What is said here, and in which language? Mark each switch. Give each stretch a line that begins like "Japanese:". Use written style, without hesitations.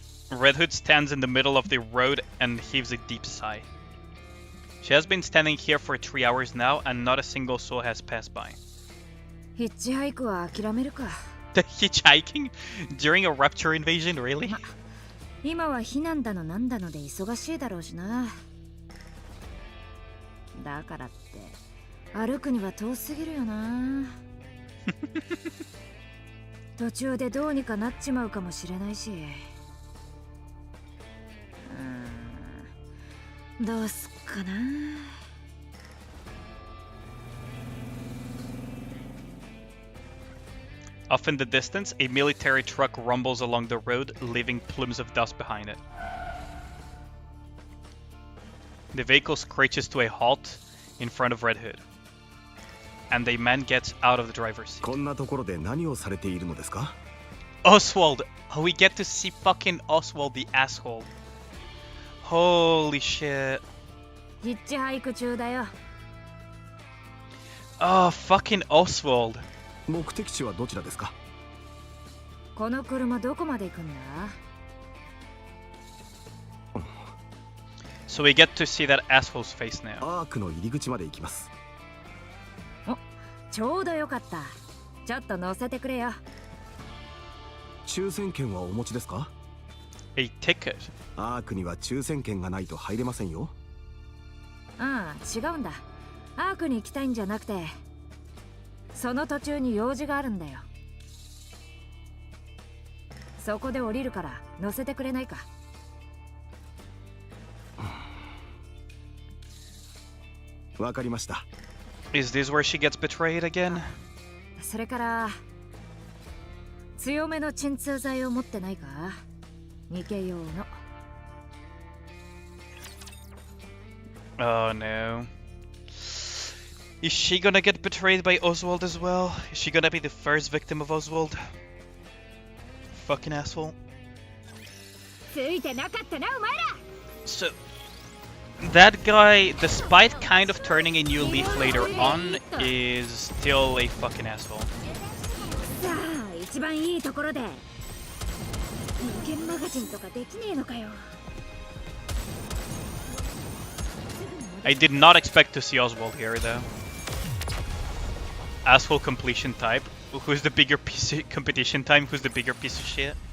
English: Red Hood stands in the middle of the road and heaves a deep sigh. She has been standing here for 3 hours now and not a single soul has passed by.
Japanese: ヒッチハイクは諦めるか。
English: The hitchhiking? During a rapture invasion, really?
Japanese: 今は避難だのなんだので忙しいだろうしな。だからって歩くには遠すぎるよな。途中でどうにかなっちまうかもしれないし。どうすっかな。
English: Off in the distance, a military truck rumbles along the road, leaving plumes of dust behind it. The vehicle screeches to a halt in front of Red Hood, and a man gets out of the driver's seat.
Japanese: こんなところで何をされているのですか？
English: Oswald! Oh, we get to see fucking Oswald the asshole. Holy shit.
Japanese: ヒッチハイク中だよ。
English: Oh, fucking Oswald.
Japanese: 目的地はどちらですか？この車どこまで行くんだ？
English: So we get to see that asshole's face now.
Japanese: アークの入り口まで行きます。ちょうどよかった。ちょっと乗せてくれよ。抽選券はお持ちですか？
English: A ticket?
Japanese: アークには抽選券がないと入れませんよ。ああ、違うんだ。アークに行きたいんじゃなくて、その途中に用事があるんだよ。そこで降りるから乗せてくれないか。わかりました。
English: Is this where she gets betrayed again?
Japanese: それから強めの鎮痛剤を持ってないか？ニケ用の。
English: Oh no. Is she gonna get betrayed by Oswald as well? Is she gonna be the first victim of Oswald? Fucking asshole.
Japanese: ついてなかったなお前ら。
English: So, that guy, despite kind of turning a new leaf later on, is still a fucking asshole.
Japanese: さあ、一番いいところで。無限マガジンとかできねえのかよ。
English: I did not expect to see Oswald here, though. Asshole completion type. Who's the bigger piece of competition time? Who's the bigger piece of shit?